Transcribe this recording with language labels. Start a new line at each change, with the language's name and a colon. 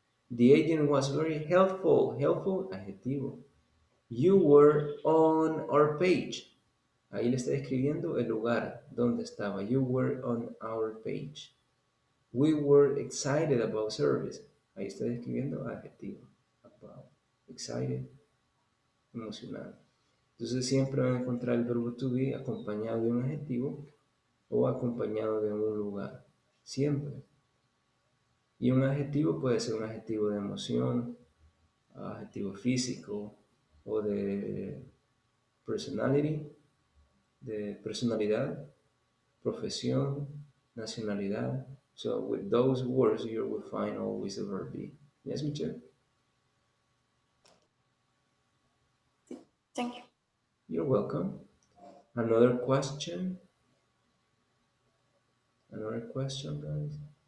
English: The agent was very helpful adjetivo. You were on our page.
Spanish: Ahí le está describiendo el lugar donde estaba.
English: You were on our page. We were excited about service.
Spanish: Ahí está describiendo adjetivo. About. Excited. Emocionado. Entonces siempre van a encontrar el verbo to be acompañado de un adjetivo o acompañado de un lugar. Siempre. Y un adjetivo puede ser un adjetivo de emoción, adjetivo físico o de personality, de personalidad, profesión, nacionalidad.
English: So with those words you will find always the verb be. Yes, Michelle? Thank you. You're welcome. Another question? Another question, guys?